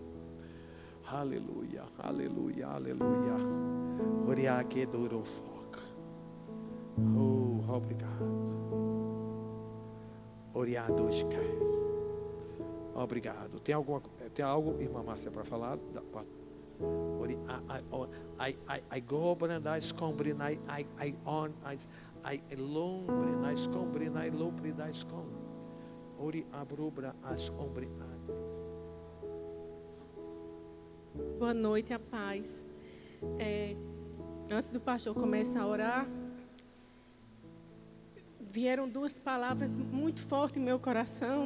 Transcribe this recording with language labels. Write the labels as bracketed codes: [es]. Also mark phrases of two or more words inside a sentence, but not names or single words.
[pt] Aleluia, aleluia, aleluia. Oriaque dorofoca. Oh, obrigado. Oriados cai. Obrigado. Tem algo, irmã Márcia, para falar? I go das combrinai, I on, I lombre nas combrinai, lombre das com. Ori abrubra as ombrinai. Boa noite, a paz. Antes do pastor começar a orar, vieram duas palavras muito fortes em meu coração.